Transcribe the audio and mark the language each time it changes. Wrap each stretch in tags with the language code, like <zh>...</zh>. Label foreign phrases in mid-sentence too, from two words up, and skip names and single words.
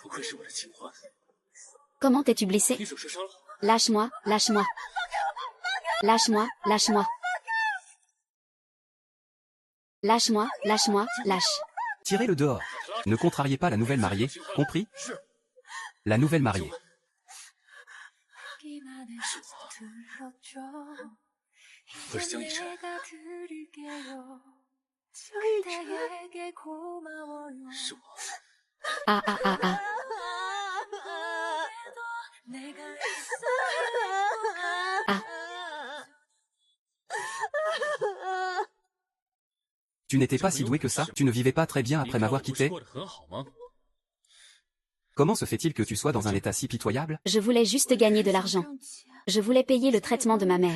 <fr>Comment t'es-tu blessé? Lâche-moi, lâche-moi. Lâche-moi, lâche-moi. Lâche-moi, lâche-moi, lâche. Tirez-le dehors. Ne contrariez pas la nouvelle mariée, compris? La nouvelle mariée.</fr> <zh>不是江一晨，是我。啊啊啊啊！啊！</zh> <fr>Tu n'étais pas si doué que ça? Tu ne vivais pas très bien après m'avoir quitté? Comment se fait-il que tu sois dans un état si pitoyable? Je voulais juste gagner de l'argent. Je voulais payer le traitement de ma mère.</fr>